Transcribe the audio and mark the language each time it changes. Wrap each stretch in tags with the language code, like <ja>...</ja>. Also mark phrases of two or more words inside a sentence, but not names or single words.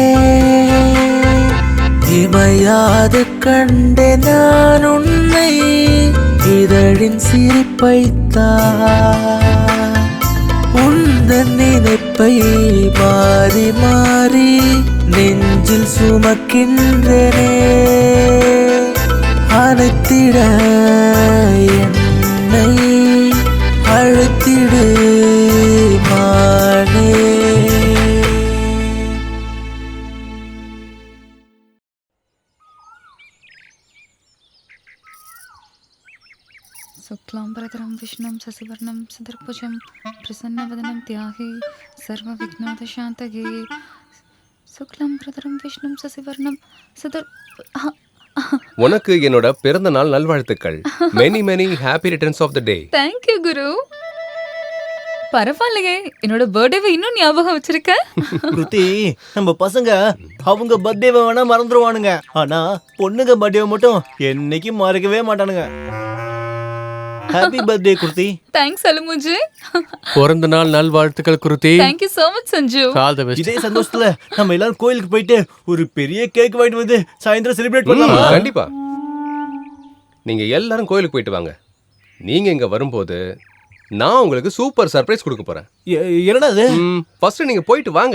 <ta>இமையாது கண்டே நான் உன்னை இதழின் சிரிப்பைத்தான் உந்தன் நினைப்பை மாறி மாறி நெஞ்சில் சுமக்கின்றனே அனைத்திட என்னை அழைத்திடு மானே</ta> <sa>शुक्लाम्बरधरं विष्णुं शशिवर्णं चतुर्भुजं प्रसन्नवदनं ध्याये सर्वविघ्नोपशान्तये शुक्लाम्बरधरं विष्णुं शशिवर्णं</sa> <ta>உனக்கு என்னோட பிறந்த நாள் நல்வாழ்த்துக்கள்.</ta> <en>many many happy returns of the day. thank you குரு.</en> <ta>பரவாயில்லையே, என்னோட பர்த்டேவை இன்னும் ஞாபகம் வச்சிருக்க. கிருத்தி, நம்ம பசங்க அவங்க பர்த்டேவை வேணா மறந்துடுவானுங்க, ஆனா பொண்ணுங்க பர்த்டேவை மட்டும் என்னைக்கும் மறக்கவே மாட்டானுங்க.</ta> <en>happy birthday குருதி. தேங்க்ஸ் அலுமுஜி.</en> <ta>பிறந்த நாள் நல்வாழ்த்துக்கள் குருதி.</ta> <en>thank you so much சஞ்சு. all the best.</en> <ta>இதே சந்தோஷத்துல நம்ம எல்லாரும் கோயிலுக்கு போயிட்டு ஒரு பெரிய கேக் வாங்கிட்டு வந்து சாயந்தரம் செலிப்ரேட் பண்ணலாம். கண்டிப்பா. நீங்க எல்லாரும் கோயிலுக்கு போயிட்டு வாங்க. நீங்க இங்க வரும்போது நான் உங்களுக்கு</ta> <en>super surprise</en> <ta>கொடுக்க போறேன். என்னடா அது? ஃபர்ஸ்ட் நீங்க போயிட்டு வாங்க.</ta>